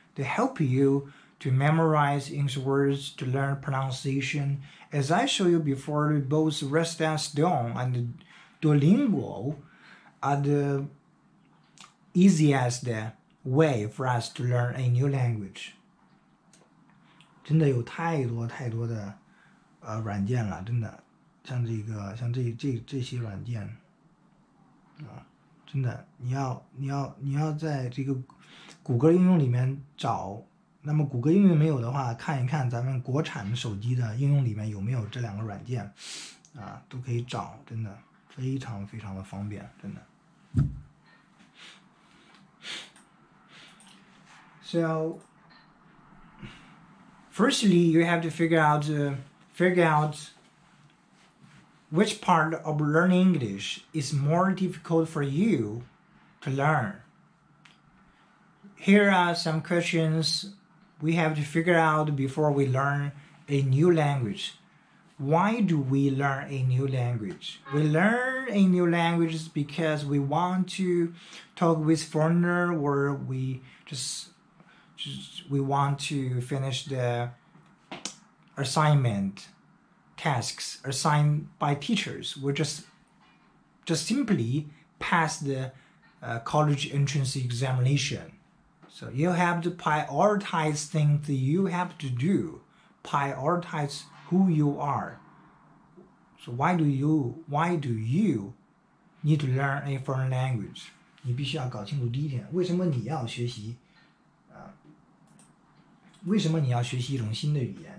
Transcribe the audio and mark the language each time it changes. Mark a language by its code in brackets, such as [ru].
[en] They help you to memorize English words, to learn pronunciation. As I showed you before, both Resta Stone and Duolingo are the easiest way for us to learn a new language. [zh] 真的有太多的软件了，真的像这些软件啊，真的你要在这个谷歌应用里面找，那么谷歌应用没有的话，看一看咱们国产手机的应用里面有没有这两个软件啊，都可以找，真的非常非常的方便，真的。 [en] So firstly, you have to figure out which part of learning English is more difficult for you to learn. Here are some questions we have to figure out before we learn a new language. Why do we learn a new language? We learn a new language because we want to talk with foreigner, or we want to finish the assignment tasks assigned by teachers. We just simply pass the college entrance examination. So you have to prioritize things that you have to do. Prioritize who you are. So why do you need to learn a foreign language? [zh] 你必须要搞清楚第一点，为什么你要学习为什么你要学习一种新的语言？